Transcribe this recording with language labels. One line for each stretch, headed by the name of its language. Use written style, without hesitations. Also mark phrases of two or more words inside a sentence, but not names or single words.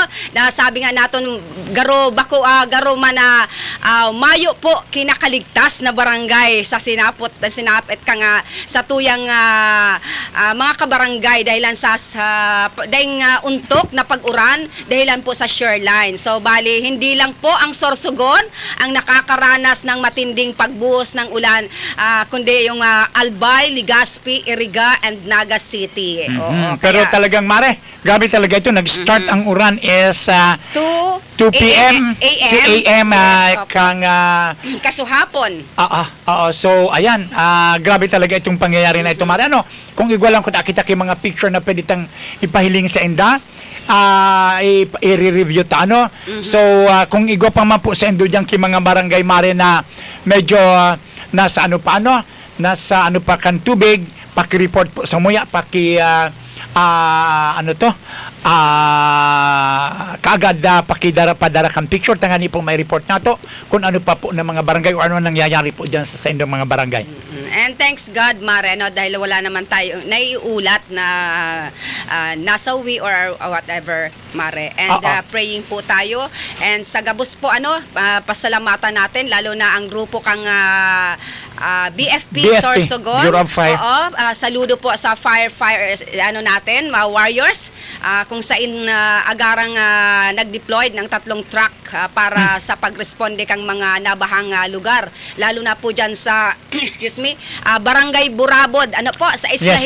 Bikol: Na sabi nga natin, garo man na mayo po kinakaligtas na barangay sa sinapit ka nga sa tuyang mga kabarangay dahilan sa dahil untok na pag-uran dahilan po sa shoreline. So,
Filipino: bali, hindi lang po ang Sorsogon ang nakakaranas ng matinding pagbuhos ng ulan, kundi yung Albay, Legazpi, Iriga, and Naga City. Oo, Pero kaya, talagang Mare, grabe talaga ito.
Bikol: Nag-start ang uran is 2 p.m. AM. to a.m. Yes,
Filipino: opo.
Bikol: kang Kasuhapon.
Filipino: So ayan, grabe talaga itong pangyayari na ito, Mare.
Bikol: Kung igwalang ko nakita kay mga picture na pwede tang ipahiling sa inda, i-review ta So kung igwa pa man po sa indo diyan kay mga barangay, Mare, na medyo nasa nasa kan tubig, paki-report po sa muya, kaagad padara kang picture tangani po may report nato kung ano pa po ng mga barangay o ano nangyayari po diyan sa indong mga barangay.
English: And thanks God,
Filipino: Mare, dahil wala naman tayo naiulat na nasawi
English: or whatever,
Filipino: Mare. And praying po tayo.
Bikol: And sa gabos po, pasalamatan natin, lalo na ang grupo kang BFP Sorsogon. Bureau of Fire.
Filipino: Saludo po sa fire natin, mga warriors, kung saan agarang nag-deployed ng 3 truck para sa pagresponde kang mga nabahang lugar. Lalo na po dyan sa, excuse me, Barangay Burabod, ano po, sa Isla